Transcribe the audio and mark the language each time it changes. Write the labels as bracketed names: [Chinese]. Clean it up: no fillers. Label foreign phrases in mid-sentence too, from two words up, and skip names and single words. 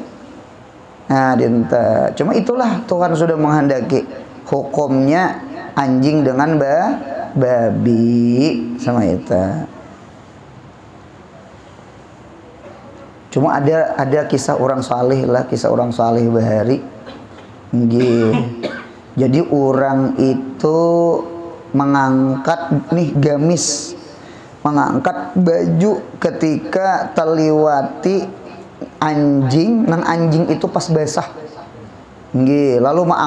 [Banjar] Nah, dinta. [Indonesian] Cuma itulah Tuhan sudah menghendaki hukumnya anjing dengan babi sama itu. [Banjar] Cuma ada kisah orang saleh lah, kisah orang saleh bahari. Jadi orang itu mengangkat gamis, mengangkat baju ketika terliwati anjing, nang anjing itu pas basah, lalu